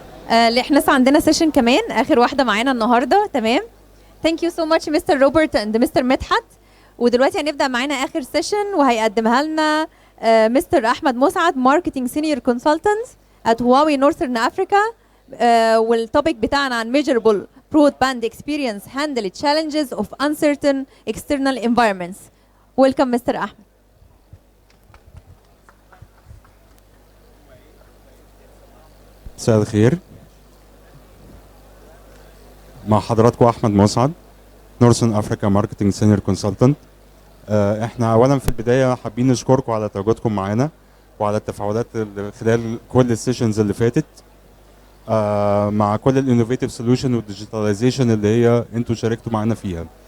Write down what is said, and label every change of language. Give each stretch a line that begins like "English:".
Arabic: احنا لسه عندنا سيشن كمان، اخر واحده معانا النهارده. تمام.
English: thank you so much
Arabic: مستر روبرت اند مستر مدحت. ودلوقتي هنبدا معانا اخر سيشن وهيقدمها لنا مستر احمد مسعد، ماركتنج سينيور كونسلتنت ات هواوي نورثرن افريكا. والتوبيك بتاعنا عن
English: measurable broadband experience handle challenges of uncertain external environments. Welcome
Arabic: مستر احمد. مساء الخير، مع حضراتكم احمد مسعد، نورثرن افريكا ماركتنج سينيور كونسلتنت. احنا اولا في البدايه حابين نشكركم على تواجدكم معانا وعلى التفاعلات خلال كل السيشنز اللي فاتت مع كل الانوفيتيف سوليوشن والديجيتاليزيشن اللي هي انتوا شاركتوا معانا فيها.